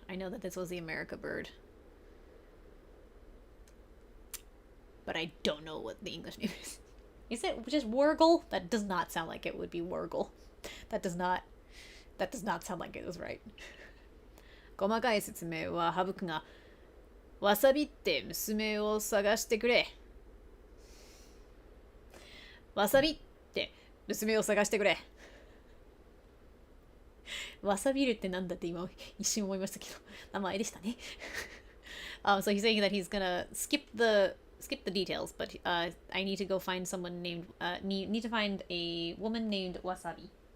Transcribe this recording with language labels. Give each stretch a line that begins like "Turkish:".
English: I know that this was the America bird, but I don't know what the English name is. Is it just Wurgle? That does not sound like it would be Wurgle. That does not sound like it was right.
Japanese: 細かい説明は省くが、わさびって娘を探してくれ。わさびって娘を探してくれ。わさびるってなんだって今一瞬思いましたけど、名前でしたね。
English: So he's saying that he's gonna skip the details, but I need to go find someone named need to find a woman named Wasabi.